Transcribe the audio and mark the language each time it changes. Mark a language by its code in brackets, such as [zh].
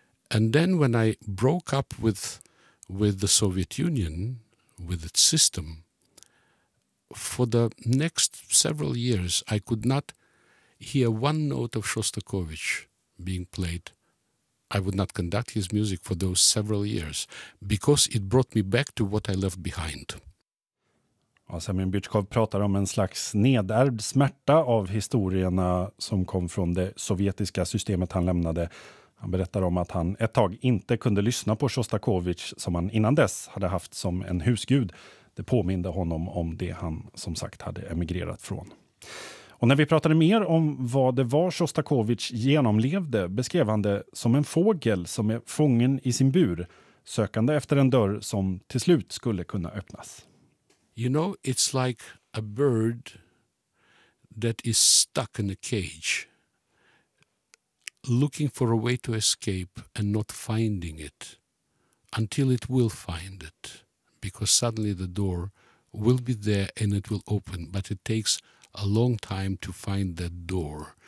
[en] And then when I broke up with the Soviet Union, with its system, for the next several years, I could not hear one note of Shostakovich being played. I would not conduct his music for those several years, because it brought me back to what I left behind. [sv] Ja, Semyon Byutjkov pratar om en slags nedärvd smärta av historierna som kom från det sovjetiska systemet han lämnade. Han berättar om att han ett tag inte kunde lyssna på Shostakovich som han innan dess hade haft som en husgud. Det påminde honom om det han som sagt hade emigrerat från. Och när vi pratade mer om vad det var Shostakovich genomlevde beskrev han det som en fågel som är fången i sin bur, sökande efter en dörr som till slut skulle kunna öppnas. [en] You know, it's like a bird that is stuck in a cage, looking for a way to escape and not finding it until it will find it, because suddenly the door will be there and it will open, but it takes a long time to find that door.